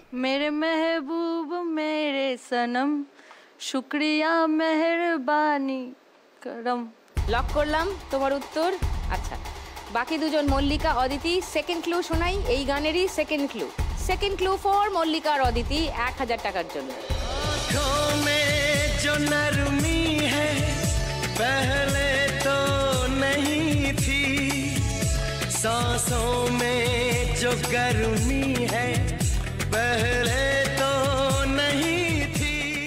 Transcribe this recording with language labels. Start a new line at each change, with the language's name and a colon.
Hindi: मेरे महबूब मेरे सनम शुक्रिया मेहरबानी करम।
Bangla: লক করলাম তোমার উত্তর। আচ্ছা, বাকি দুজন মল্লিকা, অদিতি। সেকেন্ড ক্লু শোনাই এই গানেরই second clue. Second clue for Mallika আর অদিতি 1000 টাকার জন্য।
Hindi: आँखों में जो नरमी है पहले तो नहीं थी, सांसों में जो गर्मी है पहले तो नहीं थी।